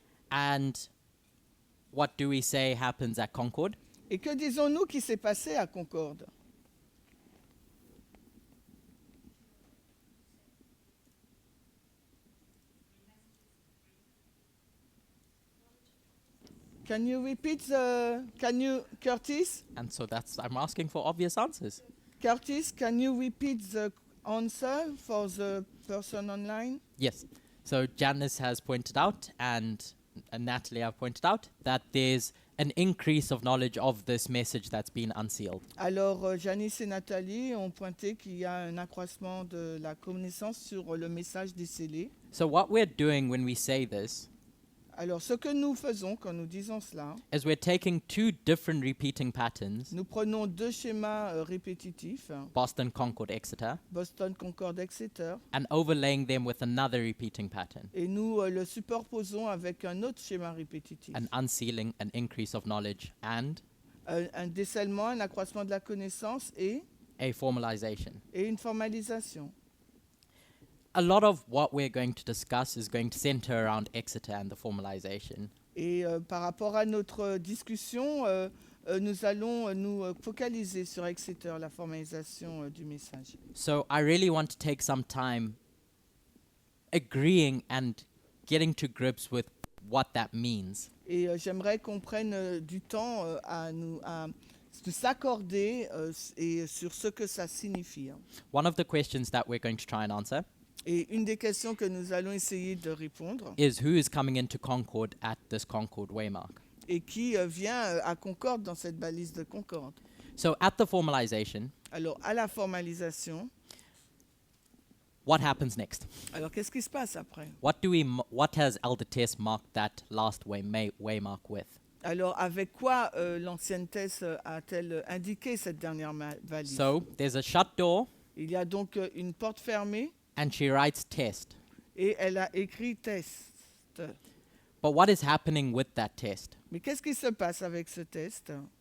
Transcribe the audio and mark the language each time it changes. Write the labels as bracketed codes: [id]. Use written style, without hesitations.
[en] and what do we say happens at Concord? [fr] Et que disons-nous qui s'est passé à Concorde? [en] Can you repeat Curtis? And so I'm asking for obvious answers. Curtis, can you repeat the answer for the person online? Yes. So Janice has pointed out, and Natalie have pointed out, that there's an increase of knowledge of this message that's been unsealed. [fr] Alors, Janice et Nathalie ont pointé qu'il y a un accroissement de la connaissance sur le message décellé. [en] So what we're doing when we say this [fr] Alors, ce que nous faisons quand nous disons cela, [en] is we're taking 2 different repeating patterns, [fr] nous prenons 2 schémas répétitifs, [en] Boston, Concord, Exeter, [fr] Boston, Concorde, Exeter, [en] and overlaying them with another repeating pattern, [fr] et nous le superposons avec un autre schéma répétitif. [en] an unsealing, an increase of knowledge, and [fr] Un décèlement, un accroissement de la connaissance et [en] a formalization. [fr] une formalisation. [en] A lot of what we're going to discuss is going to center around Exeter and the formalization. [fr] Et par rapport à notre discussion, nous allons nous focaliser sur Exeter, la formalisation du message. [en] So I really want to take some time agreeing and getting to grips with what that means. [fr] Et j'aimerais qu'on prenne du temps à s'accorder et sur ce que ça signifie. [en] One of the questions that we're going to try and answer [fr] Et une des questions que nous allons essayer de répondre, [en] is who is coming into Concord at this Concord waymark. [fr] et qui vient à Concorde dans cette balise de Concorde. [en] So at the formalization, [fr] Alors, à la formalisation, [en] what happens next? [fr] alors qu'est-ce qui se passe après? [en] What has Elder Tess marked that last waymark with? [fr] Alors, avec quoi l'ancienne Thèse a-t-elle indiqué cette dernière valise? [en] So there's a shut door, [fr] Il y a donc une porte fermée [en] and she writes test. [fr] et elle a écrit test. [en] But what is happening with that test? [fr] Mais qu'est-ce qui se passe avec ce test?